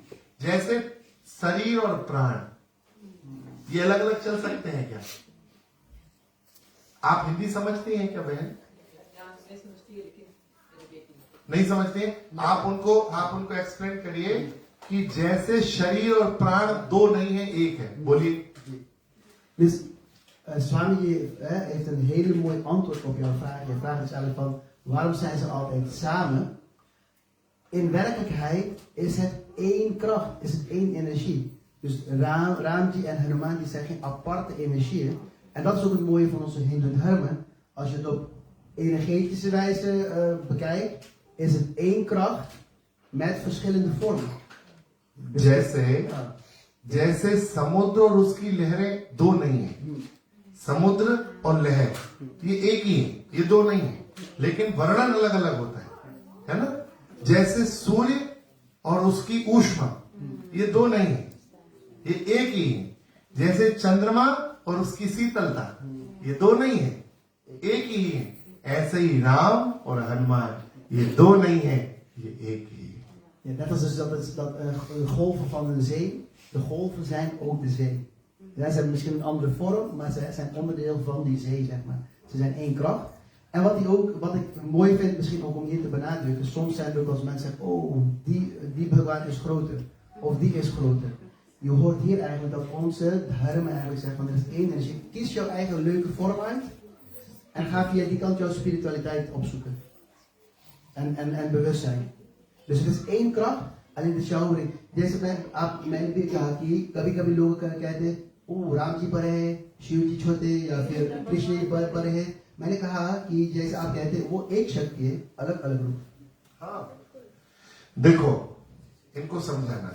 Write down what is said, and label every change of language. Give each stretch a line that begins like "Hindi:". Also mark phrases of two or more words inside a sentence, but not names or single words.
Hindi: जैसे शरीर और प्राण ये अलग अलग चल सकते हैं क्या? आप हिंदी समझती हैं क्या बहन? नहीं समझते हैं? आप उनको एक्सप्लेन करिए कि जैसे शरीर और प्राण दो नहीं है, एक है। बोलिए।
Dutch: Dus Swami heeft een hele mooi antwoord op jouw vraag. Je vraag is eigenlijk van waarom zijn ze altijd samen? In werkelijkheid is het één kracht, is het één energie. Dus Ramji en Hanumanji zijn geen aparte energieën. En dat is ook het mooie van onze Hindoe dharma. Als je het op energetische wijze bekijkt, is het één kracht met verschillende vormen.
Hindi: जैसे समुद्र और उसकी लहरें दो नहीं है। समुद्र और लहर ये एक ही है, ये दो नहीं है, लेकिन वर्णन अलग अलग होता है ना? जैसे सूर्य और उसकी ऊष्मा ये दो नहीं है, ये एक ही है। जैसे चंद्रमा और उसकी शीतलता ये दो नहीं है, एक ही है। ऐसे ही राम और हनुमान ये दो नहीं है, ये एक ही है।
Dutch: Ja, net als dus dat golven van een zee, de golven zijn ook de zee. Ja, ze hebben misschien een andere vorm, maar ze zijn onderdeel van die zee, zeg maar. Ze zijn één kracht. En wat ik mooi vind, misschien ook om hier te benadrukken, soms zijn er ook als mensen zeggen, oh, die Bhagwan is groter, of die is groter. Je hoort hier eigenlijk dat onze dharma eigenlijk zegt van er is één energie. Kies jouw eigen leuke vorm uit en ga via die kant jouw spiritualiteit opzoeken. En bewustzijn. Dus het is één kracht, alleen de showering.
Hindi: जैसे मैंने भी कहा कि कभी कभी लोग कहते हैं ओ राम जी बड़े हैं, शिव जी छोटे, या फिर कृष्ण जी बड़े हैं। मैंने कहा कि जैसे आप कहते हैं वो एक शक्ति है, अलग अलग रूप। हाँ, देखो इनको समझाना।